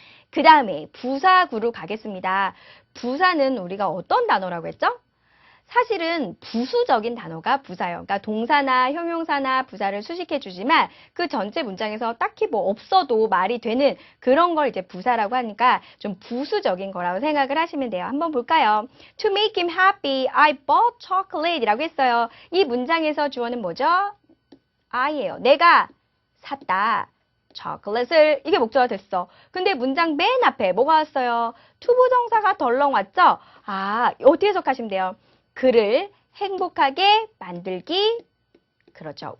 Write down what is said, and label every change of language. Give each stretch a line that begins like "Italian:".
Korean: 그 다음에 부사구로 가겠습니다. 부사는 우리가 어떤 단어라고 했죠? 사실은 부수적인 단어가 부사예요. 그러니까 동사나 형용사나 부사를 수식해 주지만 그 전체 문장에서 딱히 없어도 말이 되는 그런 걸 이제 부사라고 하니까 좀 부수적인 거라고 생각을 하시면 돼요. 한번 볼까요?
English: To make him happy, I bought chocolate
Korean: 이라고 했어요. 이 문장에서 주어는 뭐죠? I예요. 내가 샀다. 초콜릿을 이게 목적어가 됐어. 근데 문장 맨 앞에 뭐가 왔어요? 투부정사가 덜렁 왔죠? 어떻게 해석하시면 돼요? 그를 행복하게 만들기 그렇죠.